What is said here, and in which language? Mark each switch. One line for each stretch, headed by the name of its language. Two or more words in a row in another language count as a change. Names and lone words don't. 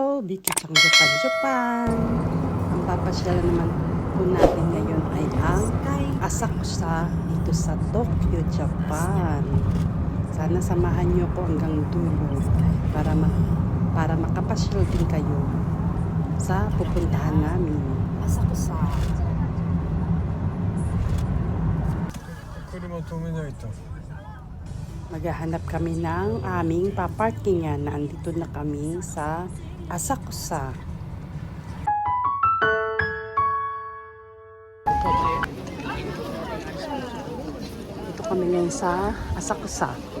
Filipino: Vicky Chang Japan, Japan! Ang papasyalan naman po natin ngayon ay ang Asakusa dito sa Tokyo, Japan. Sana samahan niyo ko hanggang dulo para makapasyal din kayo sa pupuntahan namin. Asakusa.
Japanese: 車止めないと。
Filipino: Maghahanap kami ng aming paparkingan. Nandito na kami sa Asakusa. Dito kami ngayon sa Asakusa.